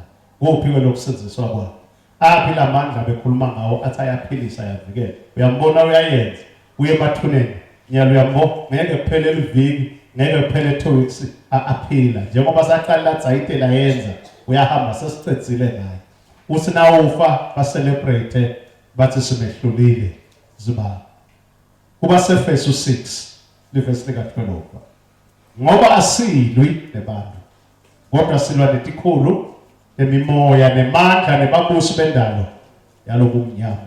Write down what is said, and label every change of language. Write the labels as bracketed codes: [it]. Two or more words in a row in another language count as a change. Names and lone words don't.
[ss] Kuphi lokusenziswa kwabo. Aphi lamandla bekhuluma ngawo athi ayaphilisa ayavikela. Uyambona uyayenza. Uye emathuneni. Nyalo uyambona ngeke kuphelele iviki, ngeke kuphele 2 weeks aphila. Njengoba saqala latsayitela yenza, uyahamba sesicedzile ngaye. Uthi na ufa ba celebrate bathi simehlulile zibani. Kuba seFesu 6 verse 12. Ngoba asilwi nebantu. Kodwa silwa netikhulu, nemimoya, nemandla, nebabusi bendalo yalokumnyama.